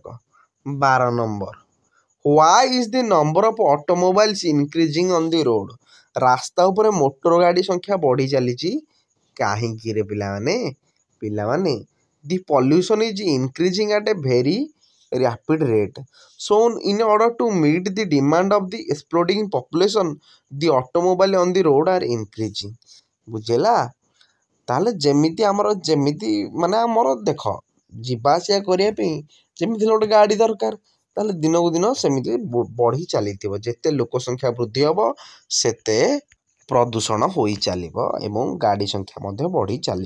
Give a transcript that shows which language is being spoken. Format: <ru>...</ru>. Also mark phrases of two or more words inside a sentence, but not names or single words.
<en>12 number why is the number of automobiles increasing on the road</en> <or>ରାସ୍ତା ଉପରେ ମୋଟର ଗାଡ଼ି ସଂଖ୍ୟା ବଢ଼ି ଚାଲିଛି କାହିଁକିରେ</or> <en>ପିଲାମାନେ the population is increasing at a very rapid rate so in order to meet the demand of the exploding population the automobile on the road are increasing</en> <or>ବୁଝିଲା ତାହେଲେ ଯେମିତି ମାନେ ଆମର ଦେଖ ଯିବା ଆସିବା କରିବା ପାଇଁ ଯେମିତି ଗୋଟେ ଗାଡ଼ି ଦରକାର ତାହେଲେ ଦିନକୁ ଦିନ ସେମିତି ବଢ଼ି ଚାଲିଥିବ ଯେତେ ଲୋକ ସଂଖ୍ୟା ବୃଦ୍ଧି ହେବ ସେତେ ପ୍ରଦୂଷଣ ହୋଇ ଚାଲିବ ଏବଂ ଗାଡ଼ି ସଂଖ୍ୟା ମଧ୍ୟ ବଢ଼ି ଚାଲିବ।</or>